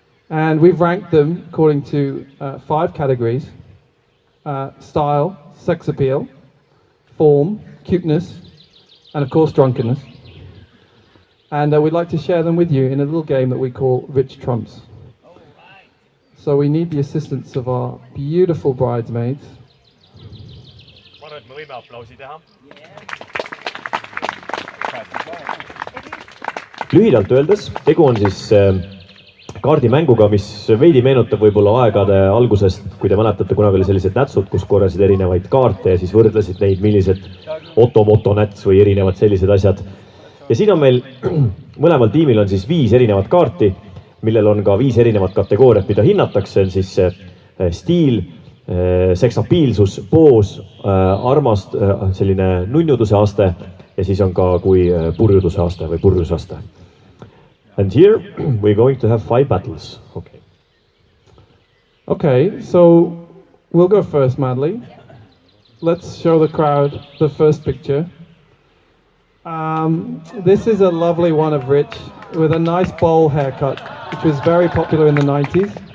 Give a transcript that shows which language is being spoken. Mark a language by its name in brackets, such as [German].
[English] And we've ranked them according to 5 categories: style, sex appeal, form, cuteness, and of course drunkenness. And we'd like to share them with you in a little game that we call Rich Trumps. So we need the assistance of our beautiful bridesmaids. [Estonian] Ma arvan, et me võime aplausi teha. Lühidalt öeldes, tegu on siis kaardimänguga, mis veidi meenutab võib-olla aegade algusest, kui te mäletate, kunagi oli sellised nätsud, kus korjasid erinevaid kaarte ja siis võrdlesid neid, millised Otto-Moto näts või erinevad sellised asjad. ja siin on meil mõlemal tiimil on siis 5 erinevat kaarti, millel on ka 5 erinevat kategooriat, mida hinnatakse, on siis stiil, seksapiilsus, poos, armast, selline nunnuduse aste ja siis on ka kui purjuduse aste või purjusaste. [English] And here we're going to have 5 battles. Okay. Okay, so we'll go first, Madly. Let's show the crowd the first picture. This is a lovely one of Rich with a nice bowl haircut, which was very popular in the 90s.